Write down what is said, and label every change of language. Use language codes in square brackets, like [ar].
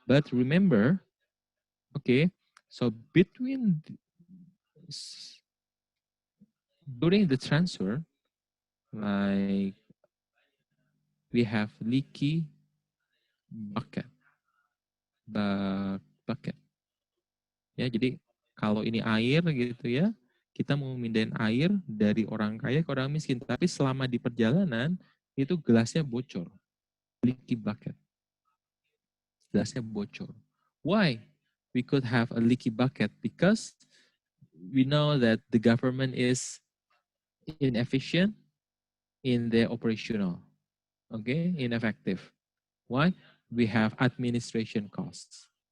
[en] But remember, okay, so during the transfer, like we have leaky bucket. Bucket. [id] Ya, jadi kalau ini air gitu ya, kita mau mindahin air dari orang kaya ke orang miskin, tapi selama di perjalanan itu gelasnya bocor. [en] Leaky bucket. [id] Gelasnya bocor. [en] Why we could have a leaky bucket? Because we know that the government is inefficient in their operational. Okay, ineffective. Why? We have administration costs.